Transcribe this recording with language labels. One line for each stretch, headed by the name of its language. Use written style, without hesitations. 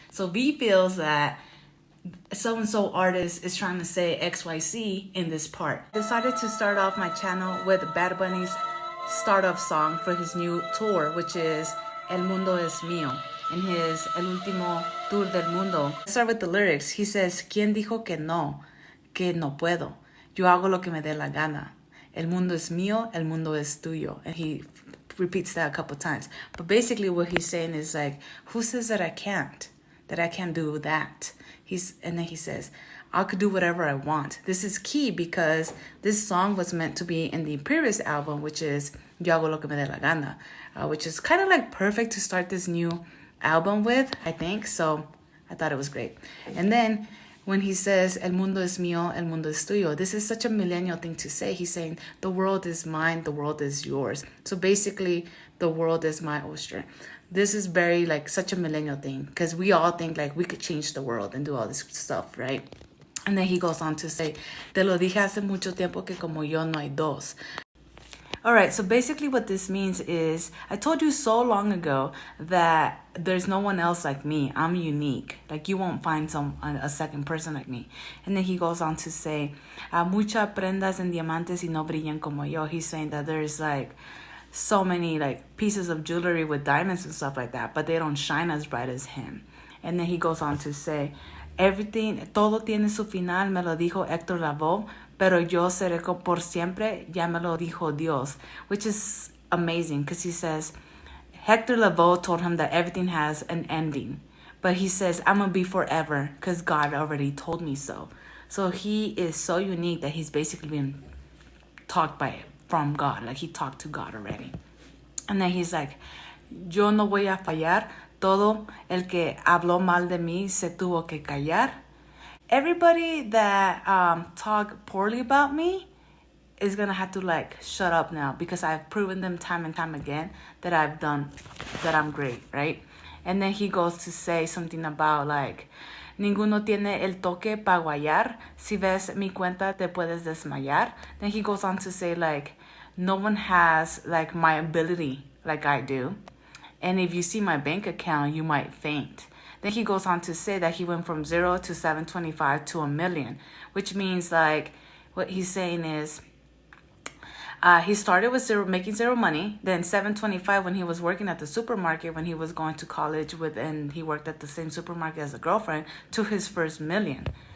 English: So V feels that so-and-so artist is trying to say XYZ in this part. I decided to start off my channel with Bad Bunny's startup song for his new tour, which is El Mundo es Mío, in his El Último Tour del Mundo. Let's start with the lyrics. He says,
Spanish: ¿Quién dijo que no puedo? Yo hago lo que me dé la gana. El mundo es mío, el mundo es tuyo.
English: And he repeats that a couple times. But basically what he's saying is like, who says that I can't do that? And then he says, I could do whatever I want. This is key because this song was meant to be in the previous album, which is
Spanish: Yo hago lo que me dé la gana,
English: which is kind of like perfect to start this new album with, I think. So I thought it was great. And then when he says,
Spanish: El mundo es mío, el mundo es tuyo,
English: this is such a millennial thing to say. He's saying, the world is mine, the world is yours. So basically, the world is my oyster. This is very like such a millennial thing because we all think like we could change the world and do all this stuff, right? And then he goes on to say,
Spanish: Te lo dije hace mucho tiempo que como yo no hay dos.
English: All right, so basically what this means is I told you so long ago that there's no one else like me. I'm unique. Like you won't find a second person like me. And then he goes on to say,
Spanish: muchas prendas en diamantes y no brillan como yo.
English: He's saying that there's like so many like pieces of jewelry with diamonds and stuff like that, but they don't shine as bright as him. And then he goes on to say,
Spanish: todo tiene su final, me lo dijo Héctor Lavoe, pero yo seré por siempre, ya me lo dijo Dios,
English: which is amazing because he says, Hector Lavoe told him that everything has an ending, but he says, I'm going to be forever because God already told me so. So he is so unique that he's basically been taught from God, like he talked to God already. And then he's like,
Spanish: yo no voy a fallar, todo el que habló mal de mí se tuvo que callar.
English: Everybody that talk poorly about me is gonna have to like shut up now because I've proven them time and time again that I'm great, right? And then he goes to say something about like,
Spanish: ninguno tiene el toque pa guayar. Si ves mi cuenta te puedes desmayar.
English: Then he goes on to say like, no one has like my ability like I do. And if you see my bank account, you might faint. Then he goes on to say that he went from 0 to 725 to $1 million, which means like what he's saying is he started with making zero money, then 725 when he was working at the supermarket when he was going to college and he worked at the same supermarket as a girlfriend to his first $1 million.